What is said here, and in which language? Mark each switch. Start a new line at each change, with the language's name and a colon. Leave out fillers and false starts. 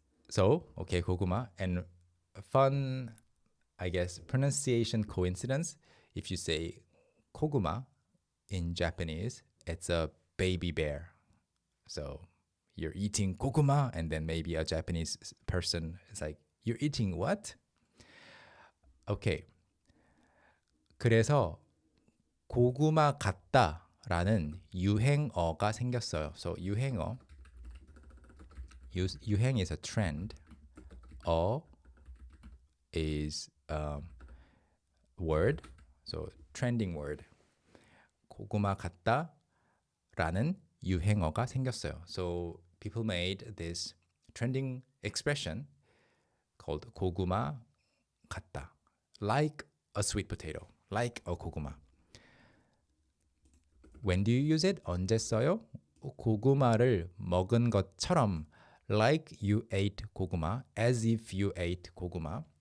English: So okay, 고구마, and fun, I guess, pronunciation coincidence. If you say koguma in Japanese, it's a baby bear. So you're eating koguma, and then maybe a Japanese person is like, you're eating what? Okay.
Korean: 그래서 고구마 같다라는 유행어가 생겼어요.
English: So 유행어, 유행 is a trend. 어 is word, so trending word.
Korean: 고구마 같다라는 유행어가 생겼어요.
English: So people made this trending expression called 고구마 같다, like a sweet potato, like a 고구마. When do you use it?
Korean: 언제 써요? 고구마를 먹은 것처럼,
English: like you ate 고구마, as if you ate 고구마.